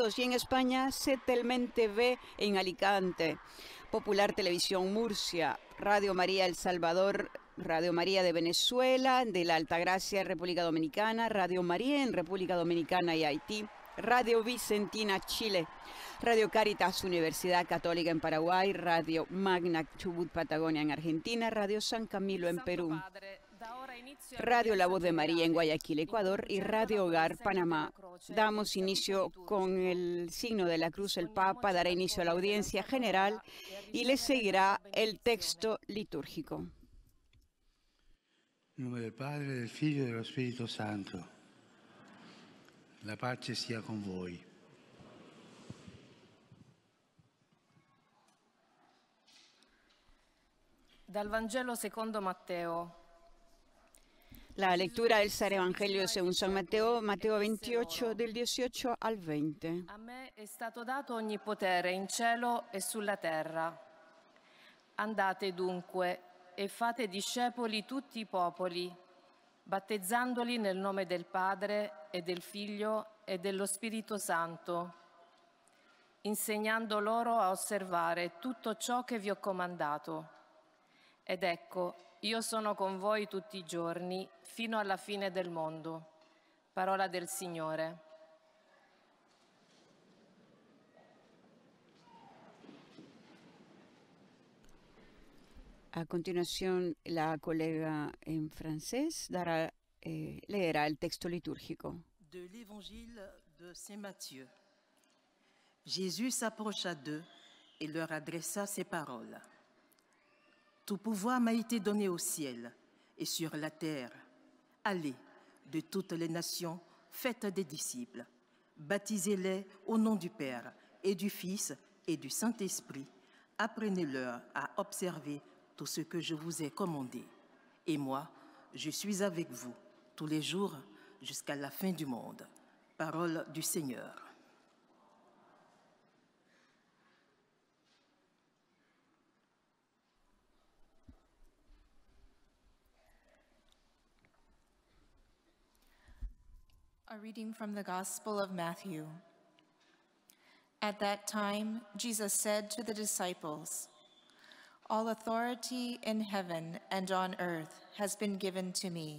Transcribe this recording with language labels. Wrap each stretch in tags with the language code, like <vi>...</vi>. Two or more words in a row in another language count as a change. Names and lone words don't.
<es>y en España, Setelmen TV en Alicante, Popular Televisión Murcia, Radio María El Salvador, Radio María de Venezuela, de la Altagracia, República Dominicana, Radio María en República Dominicana y Haití, Radio Vicentina, Chile, Radio Caritas, Universidad Católica en Paraguay, Radio Magna Chubut, Patagonia en Argentina, Radio San Camilo en Perú, Radio La Voz de María en Guayaquil, Ecuador, y Radio Hogar, Panamá. Damos inicio con el signo de la cruz. El Papa dará inicio a la audiencia general y le seguirá el texto litúrgico. En nombre del Padre,</es> <it>del Figlio e dello Spirito Santo. La pace sia con voi. Dal Vangelo secondo Matteo.</it> <es>La lectura del Santo Evangelio según San Matteo, Matteo 28, del 18 al 20. A me è stato dato ogni potere in cielo e sulla terra. Andate dunque e fate discepoli tutti i popoli, battezzandoli nel nome del Padre e del Figlio e dello Spirito Santo, insegnando loro a osservare tutto ciò che vi ho comandato. Ed ecco, io sono con voi tutti i giorni, fino alla fine del mondo. Parola del Signore. A continuación, la colega en francés leerá el texto litúrgico.</es> <fr>De l'Évangile de Saint Matthieu. Jésus s'approcha d'eux et leur adressa ces paroles. Tout pouvoir m'a été donné au ciel et sur la terre. Allez, de toutes les nations, faites des disciples. Baptisez-les au nom du Père et du Fils et du Saint-Esprit. Apprenez-leur à observer tout ce que je vous ai commandé. Et moi, je suis avec vous tous les jours jusqu'à la fin du monde. Parole du Seigneur.</fr> <en>A reading from the Gospel of Matthew. At that time, Jesus said to the disciples, "All authority in heaven and on earth has been given to me.</en>